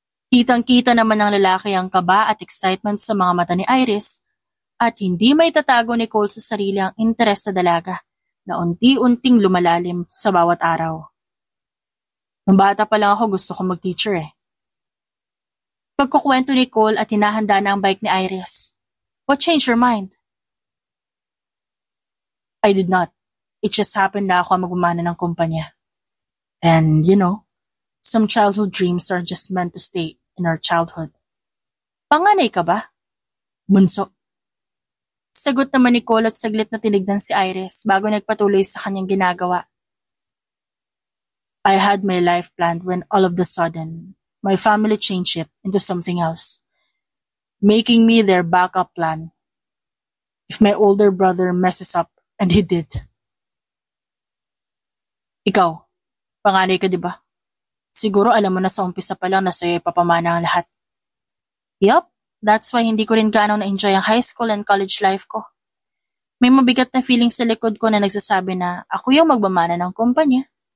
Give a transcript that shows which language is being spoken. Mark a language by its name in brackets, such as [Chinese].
[Filipino] Kitang-kita naman ng lalaki ang kaba at excitement sa mga mata ni Iris at hindi may tatago ni Cole sa sarili ang interes sa dalaga na unti-unting lumalalim sa bawat araw. Nung bata pa lang ako gusto kong mag-teacher eh. Pagkukwento ni Cole at hinahanda na ang bike ni Iris. [English] What changed your mind? I did not. It just happened [Filipino] na ako ang magmamana ng kumpanya. [English] And you know, some childhood dreams are just meant to stay in our childhood. [Filipino] Panganay ka ba? Bunso. Sagot naman ni Cole at saglit na tinignan si Iris bago nagpatuloy sa kanyang ginagawa. [English] I had my life planned when all of the sudden, my family changed it into something else, making me their backup plan. If my older brother messes up, and he did. [Filipino] Ikaw, panganay ka diba? Siguro alam mo na sa umpisa pa lang na sa'yo ipapamana ang lahat. Yup. [English] That's why [Filipino] hindi ko rin gaano na-enjoy ang high school and college life ko. May mabigat na feeling sa likod ko na nagsasabi na ako yung magmamana ng kumpanya.